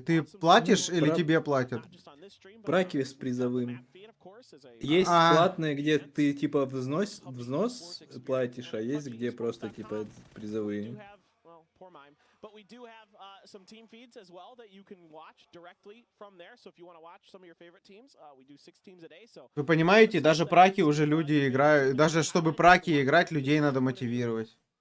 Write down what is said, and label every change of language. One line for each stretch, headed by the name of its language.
Russian: Ты платишь или тебе платят? Праки с призовым. Есть А. платные, где ты типа взнос платишь, а есть где просто типа призовые.
English: But we do have some team feeds as well that you can watch directly from there. So if you want to watch some of your favorite teams, we do 6 teams a day. So
Russian: Вы понимаете, даже праки уже люди играют. Даже чтобы праки играть, людей надо мотивировать.